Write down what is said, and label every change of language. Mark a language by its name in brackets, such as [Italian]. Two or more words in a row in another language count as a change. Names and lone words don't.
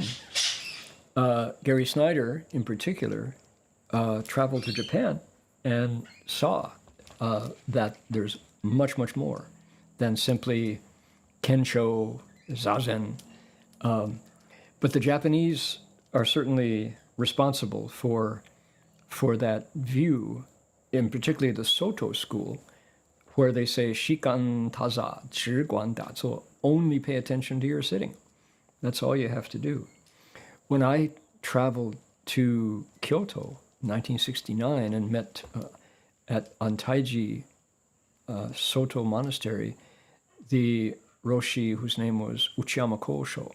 [English] Gary Snyder, in particular, traveled to Japan and saw that there's much, much more than simply [Japanese] Kensho, Zazen. [English] But the Japanese are certainly responsible for that view, in particularly the Soto school, where they say, [Japanese] Shikan taza, [Chinese] zhiguan dazuo, [English] only pay attention to your sitting. That's all you have to do. When I traveled to Kyoto in 1969 and met at Antaiji Soto Monastery, the Roshi whose name was Uchiyama Kosho.